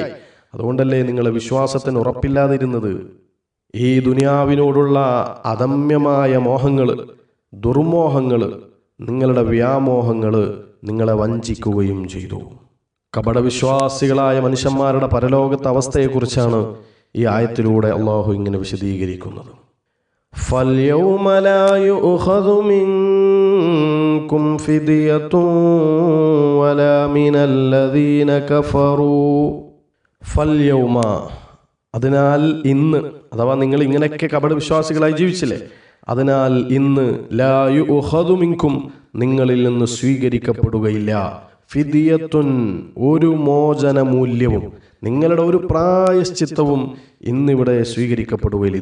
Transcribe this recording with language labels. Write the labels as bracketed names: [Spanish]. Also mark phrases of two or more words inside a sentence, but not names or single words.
[Malayalam] അതുകൊണ്ടല്ലേ നിങ്ങളെ വിശ്വാസത്തിന് ഉറപ്പില്ലാതിരുന്നത്. ഈ ദുനിയാവിനോടുള്ള അദമ്യമായ മോഹങ്ങൾ, ദുർമോഹങ്ങൾ, നിങ്ങളുടെ വ്യാമോഹങ്ങൾ നിങ്ങളെ വഞ്ചിക്കുകയും ചെയ്തു. കപടവിശ്വാസികളായ മനുഷ്യന്മാരുടെ പരലോകത്തെ അവസ്ഥയെക്കുറിച്ചാണ് ഈ ആയത്തിലൂടെ അള്ളാഹു ഇങ്ങനെ വിശദീകരിക്കുന്നത്. [Arabic] فَالْيَوْمَ لَا يُؤْخَذُ مِنكُمْ فِدْيَةٌ وَلَا مِنَ الَّذِينَ كَفَرُوا فَالْيَوْمَ, [Malayalam] അതിനാൽ ഇന്ന്, അഥവാ നിങ്ങൾ ഇങ്ങനെയൊക്കെ കപടവിശ്വാസികളായി ജീവിച്ചില്ലേ, അതിനാൽ ഇന്ന് [Arabic] لا يؤخذ منكم, [Malayalam] നിങ്ങളിൽ നിന്ന് സ്വീകരിക്കപ്പെടുകയില്ല, ഫിദിയത്തുൻ, ഒരു മോചന മൂല്യവും, നിങ്ങളുടെ ഒരു പ്രായശ്ചിത്തവും ഇന്നിവിടെ സ്വീകരിക്കപ്പെടുകയില്ല.